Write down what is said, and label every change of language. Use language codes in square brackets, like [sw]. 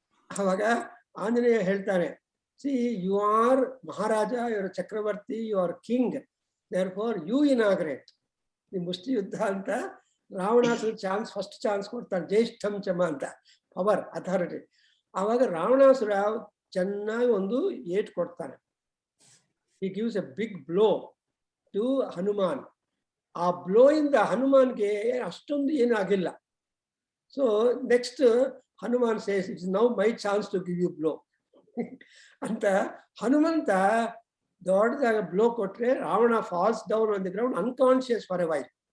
[kn] ಆವಾಗ ಆಂಜನೇಯ ಹೇಳ್ತಾನೆ, [en] see you are Maharaja, you are Chakravarti, you are king, there for you inaugurate [kn] ಈ ಮುಷ್ಟಿ ಯುದ್ಧ ಅಂತ. ರಾವಣಾಸುರ ಚಾನ್ಸ್, ಫಸ್ಟ್ ಚಾನ್ಸ್ ಕೊಡ್ತಾನೆ, [sa] ಜ್ಯೇಷ್ಠಂ ಚಮ [kn] ಅಂತ, ಪವರ್, ಅಥಾರಿಟಿ. ಆವಾಗ ರಾವಣಾಸುರ ಚೆನ್ನಾಗಿ ಒಂದು ಏಟ್ ಕೊಡ್ತಾನೆ. [en] He gives a big blow to Hanuman. [kn] ಆ ಬ್ಲೋ ಇಂದ ಹನುಮಾನ್ಗೆ ಅಷ್ಟೊಂದು ಏನಾಗಿಲ್ಲ. [en] so next Hanuman says it's now my chance to give you blow [kn] ಅಂತ ಹನುಮಂತ ದೊಡ್ಡದಾಗ ಬ್ಲೋ ಕೊಟ್ರೆ [en] Ravana falls down on the ground unconscious for a while.